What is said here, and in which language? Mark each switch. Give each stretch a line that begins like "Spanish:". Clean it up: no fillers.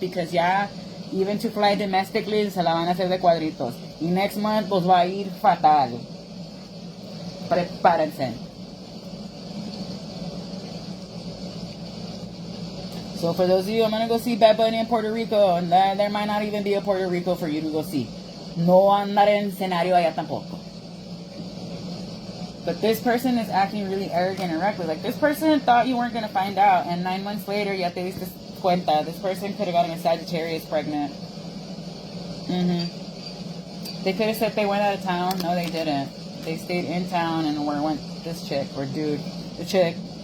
English: Because
Spanish: ya,
English: even to fly domestically,
Spanish: se la van a hacer de cuadritos. Y
English: next month,
Spanish: pues va a ir fatal. Prepárense.
English: So for those of you, I'm going to go see Bad Bunny in Puerto Rico. And there might not even be a Puerto Rico for you to go see.
Spanish: No andar en escenario allá tampoco.
English: But this person is acting really arrogant and reckless. Like, this person thought you weren't going to find out. And 9 months later,
Spanish: ya te diste cuenta.
English: This person could have gotten a Sagittarius pregnant. They could have said they went out of town. No, they didn't. They stayed in town and went this chick or dude. The chick.